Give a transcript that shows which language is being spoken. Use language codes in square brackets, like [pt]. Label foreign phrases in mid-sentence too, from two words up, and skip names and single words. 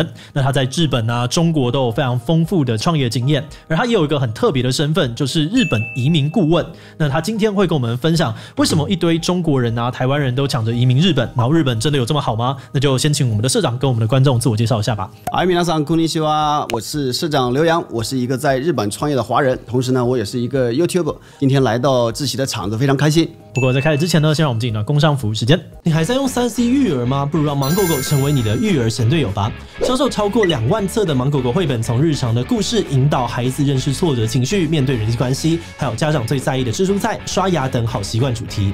[zh] 那他在日本啊、中国都有非常丰富的创业经验，而他也有一个很特别的身份，就是日本移民顾问。那他今天会跟我们分享，为什么一堆中国人啊、台湾人都抢着移民日本，然后日本真的有这么好吗？那就先请我们的社长跟我们的观众自我介绍一下吧。嗨， [ja] 皆さんこんにちは， [zh] 我是社长刘洋，我是一个在日本创业的华人，同时呢，我也是一个 YouTuber。今天来到志奇的场子，非常开心。不过在开始之前呢，先让我们进入到工商服务时间。你还在用3C 育儿吗？不如让芒狗狗成为你的育儿神队友吧！销售超过2万册的芒狗狗绘本，从日常的故事引导孩子认识挫折情绪、面对人际关系，还有家长最在意的吃蔬菜、刷牙等好习惯主题。